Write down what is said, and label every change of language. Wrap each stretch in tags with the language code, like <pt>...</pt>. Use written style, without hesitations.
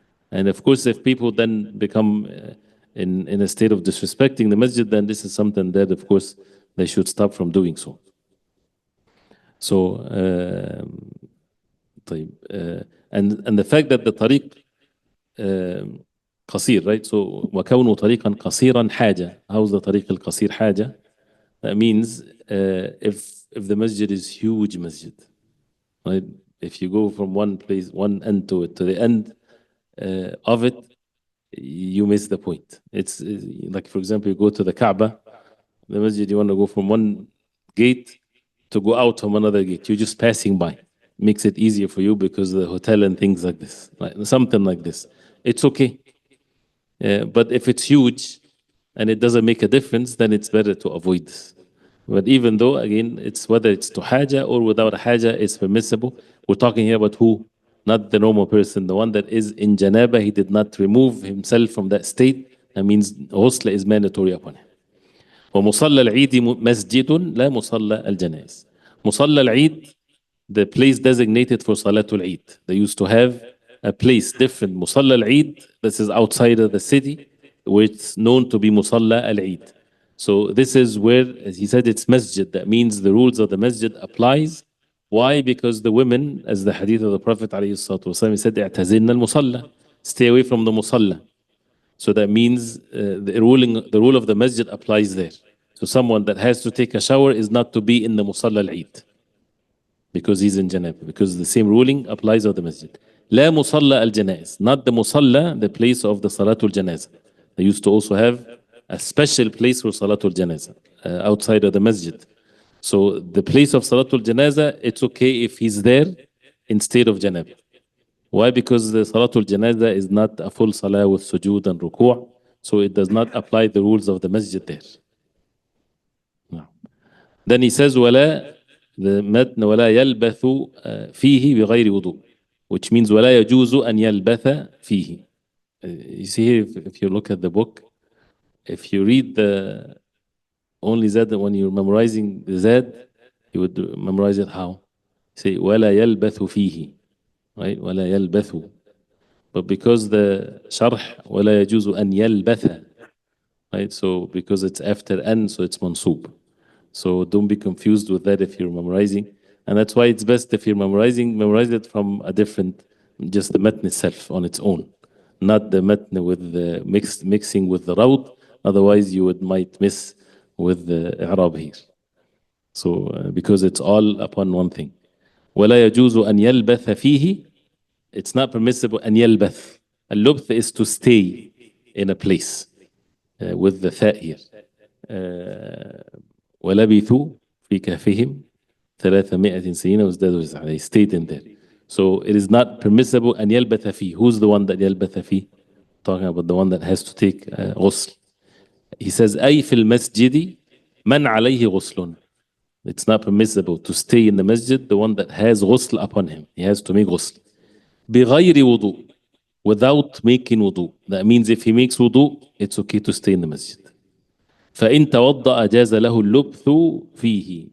<en>And of course, if people then become in a state of disrespecting the masjid, then this is something that, of course, they should stop from doing so. So, and the fact that the tariq قصير, right?</en> <ar>So وكونه طريقا قصيرا حاجة.</ar> <en>How's the</en> <ar>طريق القصير حاجة?</ar> <en>That means if the masjid is huge masjid, right? If you go from one place, one end to it, to the end of it, you miss the point. It's like, for example, you go to the Kaaba, the masjid, you want to go from one gate to go out from another gate. You're just passing by. Makes it easier for you because the hotel and things like this, like something like this. It's okay. But if it's huge and it doesn't make a difference, then it's better to avoid this. But even though, again, it's whether it's to haja or without a haja, it's permissible. We're talking here about who? Not the normal person, the one that is in janaba, he did not remove himself from that state. That means ghusl is mandatory upon him.</en> <ar>ومصلى العيد مسجد لا مصلى الجنائز.</ar> <en>مصلى العيد, the place designated for Salatul Eid. They used to have a place different. Musalla al-Eid, this is outside of the city, which is known to be Musalla al-Eid. So this is where, as he said, it's masjid. That means the rules of the masjid applies. Why? Because the women, as the hadith of the Prophet ﷺ, he said,</en> <ar>اعتزلنا المصلى.</ar> <en>Stay away from the musalla. So that means the rule of the masjid applies there. So someone that has to take a shower is not to be in the Musalla al-Eid, because he's in janaba, because the same ruling applies of the masjid.</en> <ar>لا مصلى الجنائز,</ar> <en>not the musalla, the place of the salatul janaza. They used to also have a special place for salatul janaza outside of the masjid. So the place of salatul janaza, it's okay if he's there instead of janaba. Why? Because the salatul janaza is not a full salah with sujood and ruku', so it does not apply the rules of the masjid there. No. Then he says,</en> <ar>ولا the متن ولا يلبث فيه بغير وضوء,</ar> <en>which means</en> <ar>ولا يجوز أن يلبث فيه.</ar> <en>You see here, if you look at the book, if you read the only Zad, when you're memorizing the Zad, you would memorize it how?</en> <ar>Say ولا يلبث فيه, right? ولا يلبث.</ar> <en>But because the sharh</en> <ar>ولا يجوز أن يلبث,</ar> <en>right? So because it's after an, so it's mansub. So don't be confused with that if you're memorizing. And that's why it's best if you're memorizing, memorize it from a different, just the matn itself on its own, not the matn with the mixing with the rawd. Otherwise you might miss with the i'rab here. So because it's all upon one thing.</en> <ar>ولا يجوز أن يلبث فيه,</ar> <en>it's not permissible</en> <ar>أن يلبث.</ar> <en>اللبث is to stay in a place with the tha here.</en> <ar>ولبثوا في كهفهم 300 سنين وازدادوا تسعة.</ar> <en>They stayed in there. So it is not permissible</en> <ar>أن يلبث فيه.</ar> <en>Who's the one that</en> <ar>يلبث فيه?</ar> <en>Talking about the one that has to take غسل.</en> <ar>He says أي في المسجد من عليه غسل.</ar> <en>It's not permissible to stay in the masjid, the one that has غسل upon him. He has to make غسل.</en> <ar>بغير وضوء,</ar> <en>without making wudu. That means if he makes wudu, it's okay to stay in the masjid.</en> <ar>فإن توضأ جاز له اللبث فيه.</ar>